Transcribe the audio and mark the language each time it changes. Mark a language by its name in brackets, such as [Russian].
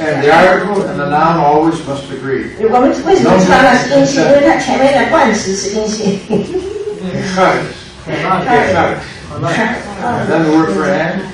[English] article and the noun always must agree. [Chinese] 我们为什么知道它是阴性？因为它前面的冠词是阴性。 [Greek] Charis. Charis. [English] And then the word for hand.